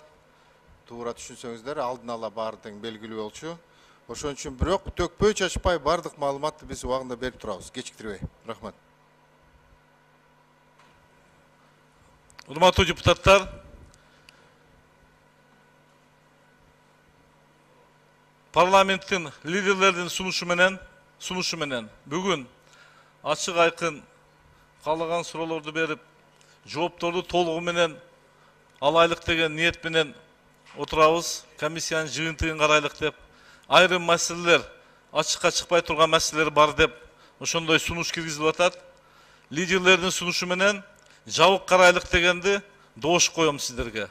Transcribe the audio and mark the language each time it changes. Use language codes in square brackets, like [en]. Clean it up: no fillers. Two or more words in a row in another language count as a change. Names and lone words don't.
[ky] Туура түшүнсөңүздөр, алдын ала баардыгы белгилүү болчу. Ошон үчүн бирок төкпөй чачпай баардык маалыматты биз убагында берип турабыз, кечиктирбей. Рахмат. Урматтуу депутаттар, Парламенттин лидерлеринин сунушу менен бүгүн ачык айкын калган суроолорду берип жооптарды толугу менен алайлык деген ниет менен отурабыз. Комиссиянын жыйынтыгын карайлык деп, айрым маселелер, ачыкка чыкпай турган маселелер бар деп ошондой сунуш киргизилип атат. Лидерлердин сунушу менен жабык карайлык дегенди добуш коем сиздерге.